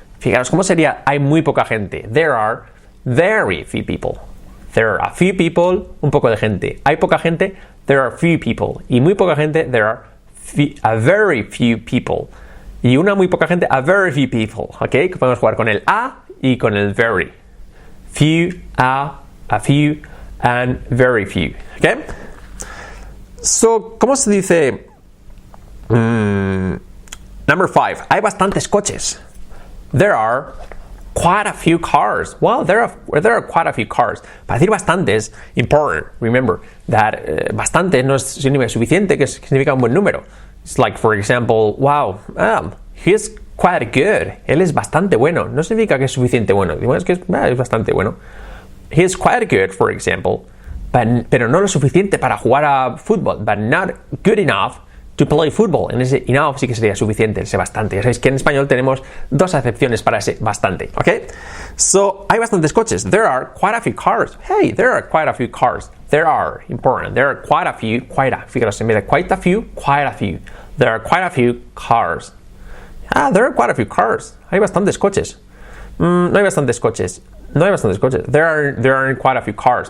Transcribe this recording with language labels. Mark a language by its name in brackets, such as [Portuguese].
[Spanish] Fijaros, ¿cómo sería hay muy poca gente? [English] There are very few people. There are a few people, [Spanish] un poco de gente. Hay poca gente, [English] there are few people. [Spanish] Y muy poca gente, [English] there are a very few people. [Spanish] Y una muy poca gente, [English] a very few people. ¿Ok? [Spanish] Podemos jugar con el a y con el very. [English] Few, a few, and very few. ¿Ok? So, [Spanish] ¿cómo se dice? [English] Number 5. [Spanish] Hay bastantes coches. [English] There are quite a few cars. Well, there are quite a few cars. [Spanish] Para decir bastantes, important. [English] Remember that [Spanish] bastante no significa suficiente, que significa un buen número. [English] It's like, for example, wow, he's quite good. [Spanish] Él es bastante bueno. No significa que es suficiente bueno. Es que es bastante bueno. [English] He's quite good, for example, [Spanish] pero no lo suficiente para jugar a fútbol. [English] But not good enough to play football. [Spanish] En ese enough sí que sería suficiente, ese bastante. Ya sabéis que en español tenemos dos acepciones para ese bastante. ¿Ok? So, hay bastantes coches. [English] There are quite a few cars. Hey, there are quite a few cars. There are, important. There are quite a few, Fíjaros, [Spanish] en vez de [English] quite a few, quite a few. There are quite a few cars. There are quite a few cars. [Spanish] Hay bastantes coches. No hay bastantes coches. [English] There aren't quite a few cars.